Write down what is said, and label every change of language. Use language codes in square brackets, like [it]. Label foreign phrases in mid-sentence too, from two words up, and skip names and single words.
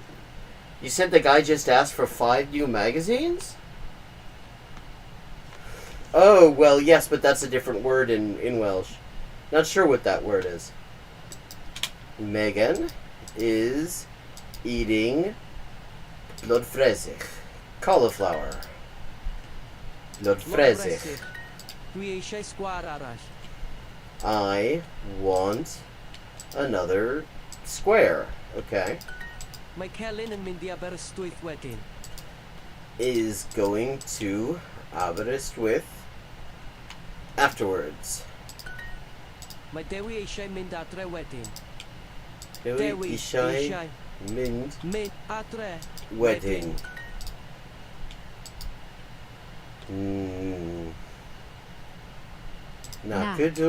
[en] You said the guy just asked for 5 new magazines? Oh, well, yes, but that's a different word in Welsh. Not sure what that word is. Megan is eating blodfresych. Cauliflower. Blodfresych. [cy] Dwi eisiau sgwar arall. [en] I want another square. Okay. [cy] Mae Celyn yn mynd I Aberystwyth wedyn. [en] Is going to Aberystwyth afterwards. [cy] Mae Dewi eisiau mynd adre wedyn. Dewi eisiau mynd Mynd adre wedyn. Nac ydw.